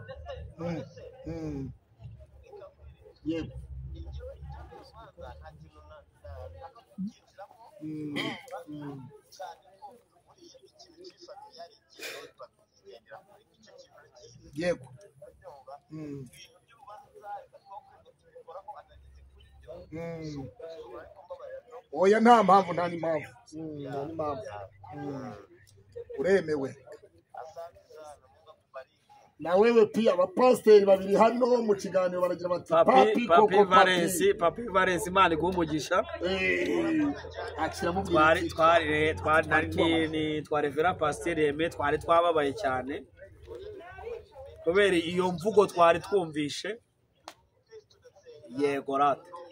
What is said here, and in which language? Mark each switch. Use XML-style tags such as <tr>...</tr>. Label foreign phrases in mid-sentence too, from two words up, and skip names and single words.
<rw>yego yego oya nta mpamvu uremewe na wewe pia abapasiteri babiri hano mu kiganiro baragira bati papi Valens Imana iguha akira mu twari Vera Pasteur Aime twari twababaye cyane kubera iyo mvugo twari twumvishe yego rata</rw>